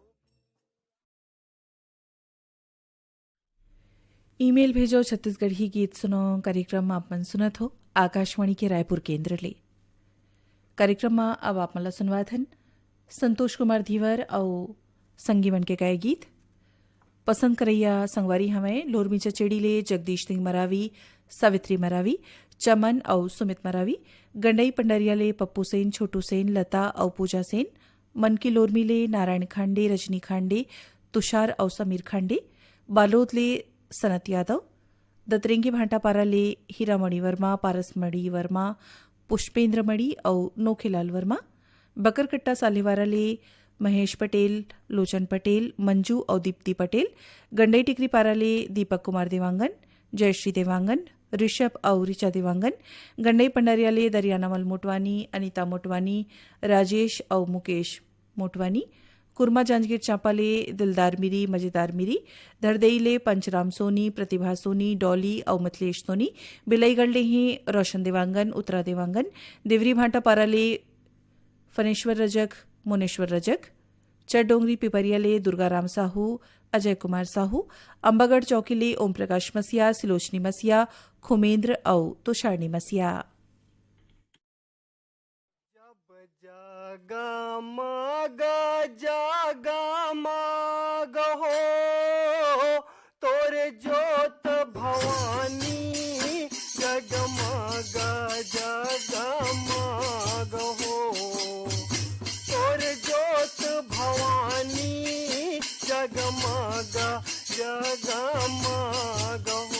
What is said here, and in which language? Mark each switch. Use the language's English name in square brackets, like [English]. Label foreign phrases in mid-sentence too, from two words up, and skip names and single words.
[Chhattisgarhi] ईमेल भेजो छत्तीसगढ़ी गीत सुनो कार्यक्रम आप मन सुनत हो आकाशवाणी के रायपुर केंद्र ले। कार्यक्रम में अब आप मला सुनवात हन संतोष कुमार धीवर और संगीवन के गाय गीत। पसंद करैया संगवारी हमें लोरमी चचेड़ी ले जगदीश सिंह मरावी, सावित्री मरावी, चमन और सुमित मरावी, गंडई पंडरिया ले पप्पू सेन, छोटू सेन, लता और पूजा सेन, मन की लोरमी ले नारायण खांडे, रजनी खांडे, तुषार और समीर खांडे, बालोद ले सनत यादव, दतरेंगे भांटापारा ले हीरामणि वर्मा, पारसमणि वर्मा, पुष्पेंद्र मणि और नोखेलाल वर्मा, बकरकट्टा सालेवारा ले महेश पटेल, लोचन पटेल, मंजू और दीप्ति पटेल, गंडई टिकरी पारा ले दीपक कुमार देवांगन, जयश्री देवांगन, ऋषभ और ऋचा देवांगन, गंडई पंडारिया ले दरियानामल मोटवानी, अनिता मोटवानी, राजेश और मुकेश मोटवानी, कुरमा जांजगीर चांपा ले दिलदार मिरी, मजेदार मिरी, धरदई ले पंचराम सोनी, प्रतिभा सोनी, डॉली और मिथिलेश सोनी, बिलईगढ़ ले ही रोशन देवांगन, उत्तरा देवांगन, देवरी भांटापारा ले फनेश्वर रजक, मुनेश्वर रजक, चरडोंगरी पिपरिया ले दुर्गाराम साहू, अजय कुमार साहू, अंबागढ़ चौकी ले ओम प्रकाश मसिया, सिलोचनी मसिया, खुमेंद्र और तुषारनी मसिया। जागा माग हो तोरे जोत भवानी जगमगा जगमग हो तोरे जोत भवानी जगमगा जगमग हो।